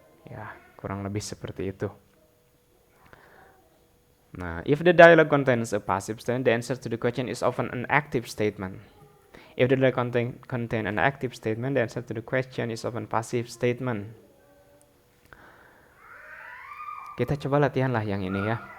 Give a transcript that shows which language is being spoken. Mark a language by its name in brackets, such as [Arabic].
[Indonesian] Ya, kurang lebih seperti itu. [English] Nah, if the dialogue contains a passive statement, the answer to the question is often an active statement. If the dialogue contain an active statement, the answer to the question is often passive statement. [Indonesian] Kita coba latihan lah yang ini ya.